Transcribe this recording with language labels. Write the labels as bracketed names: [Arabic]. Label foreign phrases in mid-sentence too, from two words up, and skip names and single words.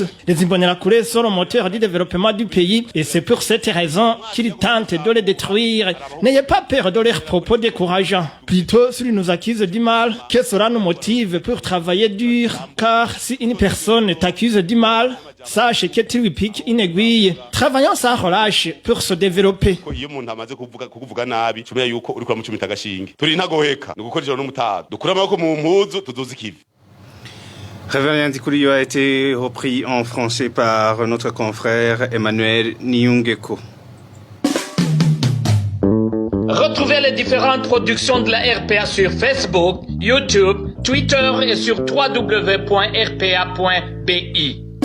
[French] Les Imbonerakure sont le moteur du développement du pays et c'est pour cette raison qu'ils tentent de les détruire. N'ayez pas peur de leurs propos décourageants. Plutôt, s'ils nous accusent du mal, que cela nous motive pour travailler dur. Car si une personne t'accuse du mal, sache que tu lui piques une aiguille. Travaillons sans relâche pour se développer. [Rundi] iyo umuntu amaze kukuvuga nabi tumenya yuko uri kuramucumita agashinge turi ntagoheka ni gukora ijoro n'umutaga dukura amaboko mu mpuzu tuduze ikivi. [French] Révérien Dikuliyo a été repris en français par notre confrère Emmanuel Niungeko. Retrouvez les différentes productions de la RPA sur Facebook, YouTube, Twitter et sur www.rpa.bi.